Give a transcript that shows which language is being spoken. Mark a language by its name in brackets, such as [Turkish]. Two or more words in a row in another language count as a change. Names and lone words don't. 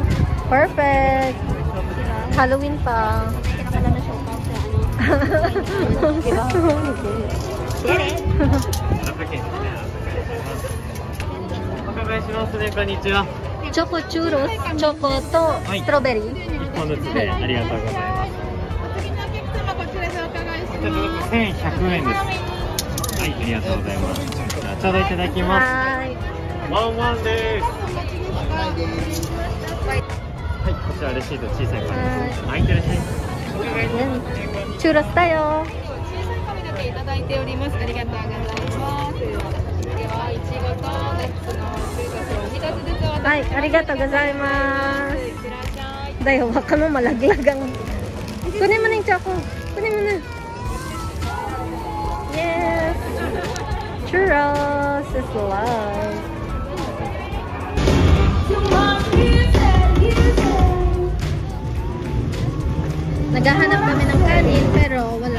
[English] Perfect. Halloween pa. Choco churros, choco to strawberry. [Japanese] 1 本ずつでありがとうございます。1100円です。はい、ありがとうございます。じゃあちょうどいただきます。はい。ワンワンです。はい、こちらレシート小さい紙です。はい、いってらっしゃい。チュロスだよ。いただいております。ありがとうございます。では、いちごとナッツのスイートスを2つずつお渡しします。はい、ありがとうございます。いってらっしゃい。 [Filipino] Dahil baka mo malaglagang. Kunin mo na yung choco. Kunin mo na. Yes. [English] Churros is life. [Filipino] Naghahanap kami ng kanin pero wala.